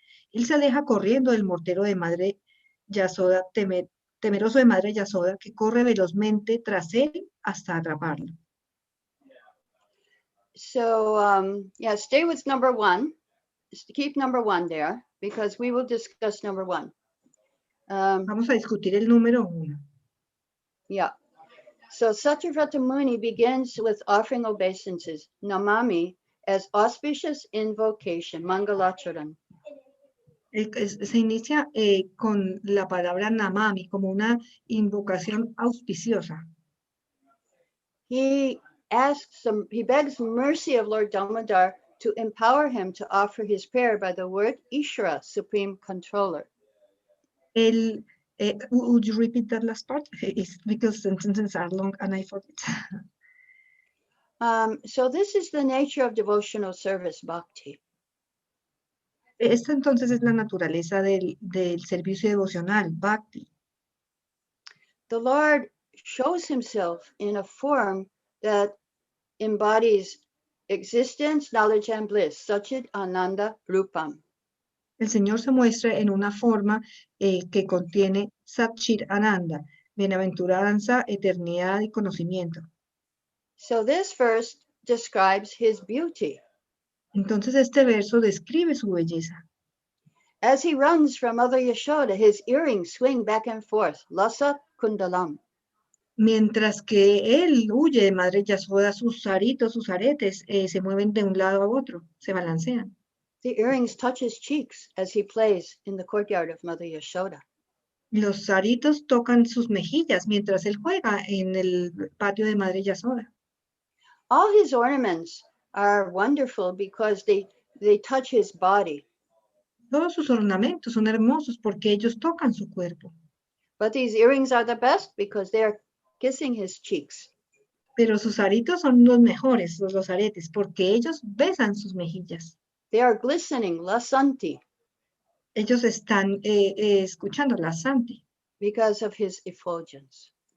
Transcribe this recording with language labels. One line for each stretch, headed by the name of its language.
Spanish: Él se aleja corriendo del mortero de Madre Yasoda, temeroso de Madre Yasoda, que corre velozmente tras él hasta atraparlo.
English: So, yeah, stay with number 1. Keep number 1 there because we will discuss number 1.
Spanish: Vamos a discutir el número 1.
English: Yeah. So Satyavrata Muni begins with offering obeisances, Namami, as auspicious invocation, Mangalacharan.
Spanish: Se inicia con la palabra namami, como una invocación auspiciosa.
English: He begs mercy of Lord Damodar to empower him to offer his prayer by the word Ishvara, Supreme Controller. Would you repeat that last part? It's because sentences are long and I forget. So this is the nature of devotional service, bhakti.
Spanish: Esta entonces es la naturaleza del servicio devocional, bhakti.
English: The Lord shows himself in a form that embodies existence, knowledge, and bliss, Sachit Ananda Rupam.
Spanish: El Señor se muestra en una forma que contiene Satchit Ananda, bienaventuranza, eternidad y conocimiento.
English: So this verse describes his beauty.
Spanish: Entonces este verso describe su belleza.
English: As he runs from Mother Yashoda, his earrings swing back and forth, Lasa Kundalam.
Spanish: Mientras que él huye de Madre Yasoda, sus aritos, sus aretes se mueven de un lado a otro, se balancean.
English: The earrings touch his cheeks as he plays in the courtyard of Mother Yashoda.
Spanish: Los aritos tocan sus mejillas mientras él juega en el patio de Madre Yasoda.
English: All his ornaments are wonderful because they touch his body.
Spanish: Todos sus ornamentos son hermosos porque ellos tocan su cuerpo.
English: But these earrings are the best because they are kissing his cheeks.
Spanish: Pero sus aritos son los mejores, los aretes, porque ellos besan sus mejillas.
English: They are glistening, lasanti,
Spanish: Ellos están escuchando la Santi
English: because of his effulgence.